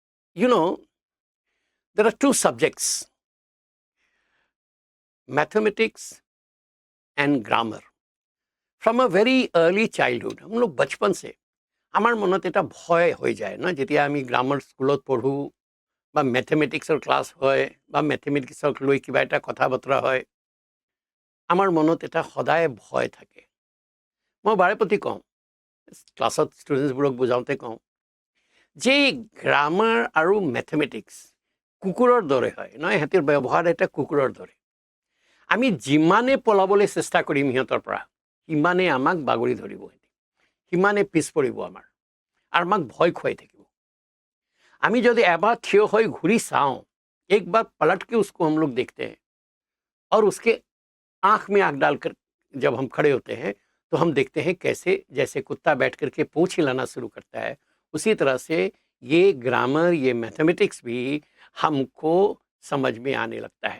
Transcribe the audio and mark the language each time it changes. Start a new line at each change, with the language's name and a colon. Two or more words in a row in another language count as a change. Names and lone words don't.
English: You know, there are two subjects, mathematics and grammar. From a very early childhood,
Hindi: हम लोग बचपन से
Assamese: আমার মনত এটা ভয় হৈ যায় না, যেতিয়া আমি গ্ৰামাৰ স্কুলত পঢ়ো বা মেথমেটিক্সৰ ক্লাছ হয় বা মেথমেটিক্সক লৈ কিবা এটা কথা বতৰা হয়, আমাৰ মনত এটা সদায় ভয় থাকে। মই বাৰে প্ৰতি কওঁ, ক্লাছত ষ্টুডেণ্টছবোৰক বুজাওঁতে কওঁ যে গ্ৰামাৰ আৰু মেথমেটিক্স কুকুৰৰ দৰে হয় নহয়, সিহঁতৰ ব্যৱহাৰ এটা কুকুৰৰ দৰে। আমি যিমানে পলাবলৈ চেষ্টা কৰিম সিহঁতৰ পৰা, সিমানে আমাক বাগৰি ধৰিব, সিমানে পিছ পৰিব আমাৰ, আৰু আমাক ভয় খুৱাই থাকিব। আমি যদি এবাৰ থিয় হৈ ঘূৰি চাওঁ,
Hindi: एक बार पलट के उसको हम लोग देखते हैं और उसके आंख में आंख डालकर जब हम खड़े होते हैं तो हम देखते हैं कैसे जैसे कुत्ता बैठ करके पूंछ हिलाना शुरू करता है, उसी तरह से ये ग्रामर, ये मैथमेटिक्स भी हमको समझ में आने लगता है।